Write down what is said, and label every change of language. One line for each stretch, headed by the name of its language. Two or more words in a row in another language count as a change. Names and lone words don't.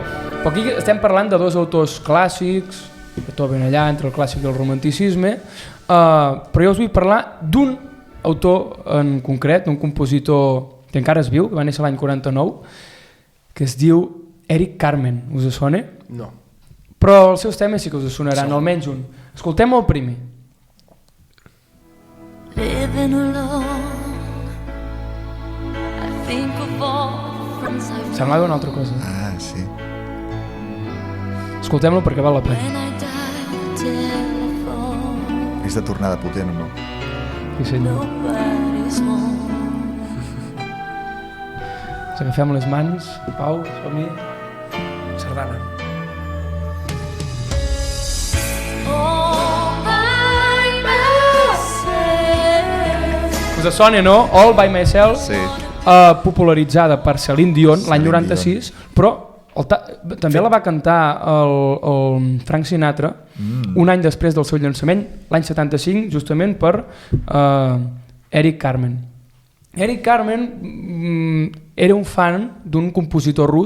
Catalan: Però aquí estem parlant de 2 autors clàssics, Beethoven allà, entre el clàssic i el romanticisme, però jo us vull parlar d'un autor en concret, un compositor que encara es viu, que va néixer l'any 49, que es diu Eric Carmen. Us sona? No. Però els seus temes sí que us sonaran, almenys un. Escoltem el primer.
English: Living alone, I think of all friends I've known.
Catalan: Semblava una altra cosa. Ah, sí. Escoltem-lo perquè val la pena. És de tornada potent, o no? Sí, senyor. Ens agafem les mans. Pau, som-hi. Sardana. Us sona, no? All by Myself, sí. Popularitzada per Celine Dion l'any 96, però També la va cantar el Frank Sinatra un any després del seu llançament, l'any 75, justament per Eric Carmen. Eric Carmen era un fan d'un compositor rus.